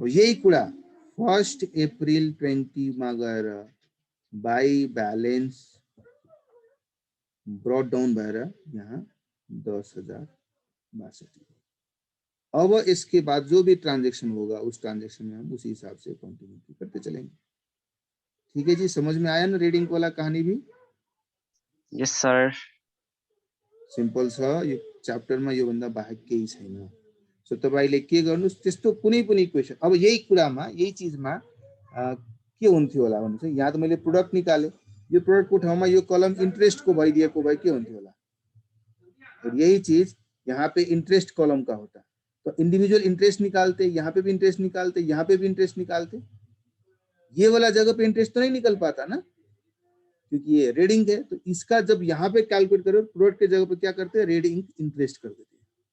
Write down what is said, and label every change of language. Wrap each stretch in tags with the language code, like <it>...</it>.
<ne>और यही कुरा 1 अप्रैल 20 में गएर बाई बैलेंस ब्रॉट डाउन भएर</ne> <hi>यहाँ 10,062 अब इसके बाद जो भी ट्रांजैक्शन होगा उस ट्रांजैक्शन में हम उसी हिसाब से कंटिन्यू करते चलेंगे ठीक है जी समझ में आया ना रीडिंग वाला कहानी भी</hi> <en>yes sir</en> <ne>सिंपल छ यो च्याप्टर में यो भन्दा बाहेक केही छैन सो तपाईले के गर्नुस् त्यस्तो कुनै पनि इक्वेसन अब यही कुरामा यही चीजमा के हुन्थ्यो होला</ne> <hi>भन्नुस् यहाँ त मैले प्रोडक्ट निकाले यो प्रोडक्ट को ठाउँमा यो कलम इन्ट्रेस्ट को भइदिएको भए के हुन्थ्यो होला और यही चीज यहाँ पे इंटरेस्ट कॉलम का होता तो इंडिविजुअल इंटरेस्ट निकालते यहाँ पे भी इंटरेस्ट निकालते यहाँ पे भी इंटरेस्ट निकालते ये वाला जगह पे इंटरेस्ट तो नहीं निकल पाता ना क्योंकि ये रेड इंक है तो इसका जब यहाँ पे कैलकुलेट करो प्रोडक्ट के जगह पे क्या करते हैं रेड इंक इंटरेस्ट कर देते हैं</hi>